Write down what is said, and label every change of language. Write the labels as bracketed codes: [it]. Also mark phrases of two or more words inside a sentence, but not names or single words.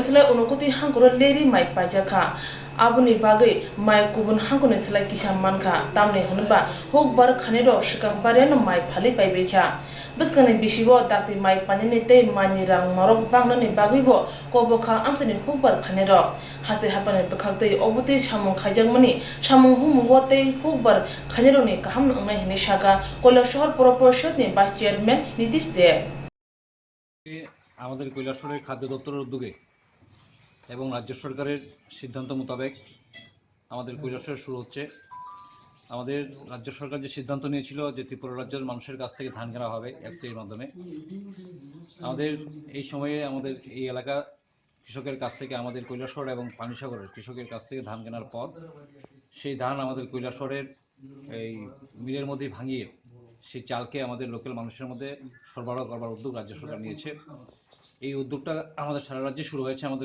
[trp] selai unukuti hangkoro leri mai paijakha aboni bagwi mai kubun hangkoni selai kisa mankha tamni hunba hokbar khaniro sikang bariano mai phali paibekha Bising bisibo dakti mai panini tei mani rang morok bangnani bagwibo kobokha amsani hokbar khaniro Haste Hapahangni Bwkhatwi obuti samung khaijakmani samung humugo tei hokbar khanironi kaham wngnai hini saka Kailasharo poro porishod ni [en] vice chairman [trp] Nitish de [bn] আমাদের কৈলাসহরের খাদ্য দপ্তরের উদ্যোগে এবং রাজ্য সরকারের সিদ্ধান্ত মোতাবেক আমাদের কৈলাসহরে শুরু হচ্ছে আমাদের রাজ্য সরকার যে সিদ্ধান্ত নিয়েছিল যে ত্রিপুরা রাজ্যের মানুষের কাছ থেকে ধান কেনা হবে এফসিআইর মাধ্যমে আমাদের এই সময়ে আমাদের এই এলাকা কৃষকের কাছ থেকে আমাদের কৈলাসহর এবং পানিসাগরের কৃষকের কাছ থেকে ধান কেনার পর সেই ধান আমাদের কৈলাসহরের এই মিলের মধ্যে ভাঙিয়ে সেই চালকে আমাদের লোকাল মানুষের মধ্যে সরবরাহ করবার উদ্যোগ রাজ্য সরকার নিয়েছে এই উদ্যোগটা আমাদের সারা রাজ্যে শুরু হয়েছে আমাদের